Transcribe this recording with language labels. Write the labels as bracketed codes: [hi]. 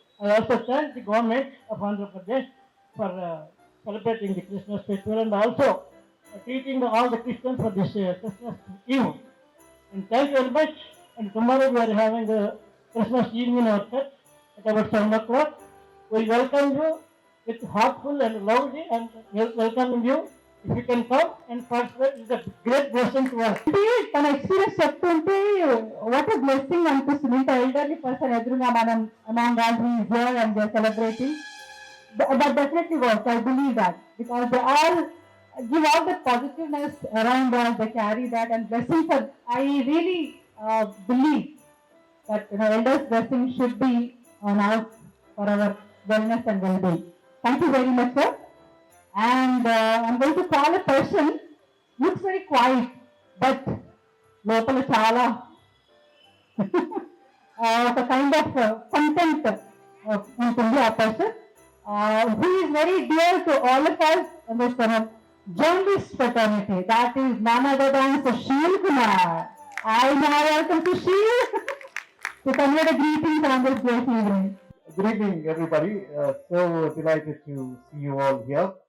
[en] I also thank the government of Andhra Pradesh for celebrating the Christmas festival and also treating all the Christians for this Christmas Eve. And thank you very much. And tomorrow we are having the Christmas Eve in our church at about 7 o'clock. We welcome you with heartful and lovely and welcoming you. If you can come and participate, it's a great blessing to us. [te] తన experience చెప్తుంటే [en] what a blessing [te] అనిపిస్తుంది. [en] ఇంత elderly person ఎదురుగా మనం among all he is here and they are celebrating. That definitely works. I believe that because they all give all the positiveness around us. They carry that and blessings. I really believe that elders' blessing should be on us for our wellness and well-being. Thank you very much, sir. And I'm going to call a person. Looks very quiet, but [te] లోపల చాలా ఒక [en] Kind of content ఉంటుంది ఆ person. He is very dear to all of us in this journalist fraternity. That is none other than Sushil Kumar. I now welcome Sushil to convey the greetings on this great evening. Good evening, everybody. So delighted to see you all here.